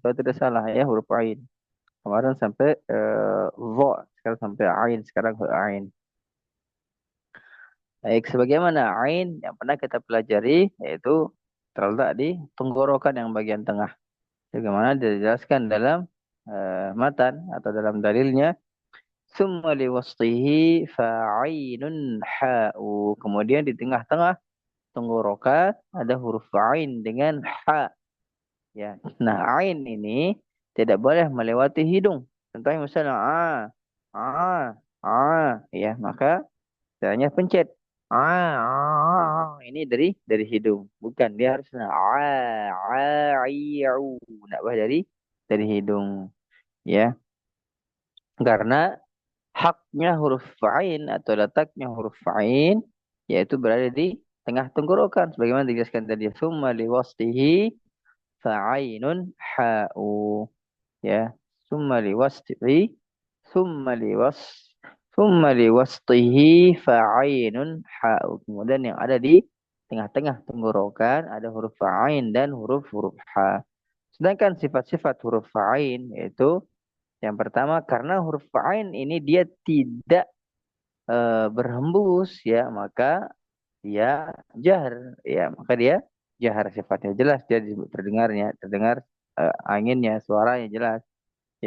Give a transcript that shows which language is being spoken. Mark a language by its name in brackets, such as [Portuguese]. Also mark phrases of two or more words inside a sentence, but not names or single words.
[Indonesian] Kalau tidak salah ya, huruf ain. Kemarin sampai dha, sekarang sampai ain, sekarang ke ain. Baik, sebagaimana ain yang pernah kita pelajari yaitu terletak di tenggorokan yang bagian tengah. Bagaimana dijelaskan dalam matan atau dalam dalilnya, [Arabic] ثُمَّ لِوَسْطِهِ فَعَيْنٌ حَاءُ. [Indonesian] Kemudian di tengah-tengah tenggorokan ada huruf ain dengan ha. Ya. Nah, ain ini tidak boleh melewati hidung. Contohnya misalnya ya, maka caranya pencet. Ini dari hidung. Bukan, dia harus Nggak boleh dari hidung. Ya. Karena haknya huruf ain atau letaknya huruf ain yaitu berada di tengah tenggorokan sebagaimana dijelaskan tadi, [Arabic] ثُمَّ لِوَسْطِهِ فَعَيْنٌ حَاءُ, ya, ثُمَّ لِوَسْطِهِ ثُمَّ لِوَسْ ثُمَّ لِوَسْطِهِ فَعَيْنٌ حَاءُ. [Indonesian] Kemudian yang ada di tengah-tengah tenggorokan ada huruf ain dan huruf-huruf ha. Sedangkan sifat-sifat huruf ain yaitu yang pertama, karena huruf ain ini dia tidak berhembus, ya, maka dia jahar, ya, maka dia jahar, sifatnya jelas, dia terdengar anginnya, suaranya jelas, ya.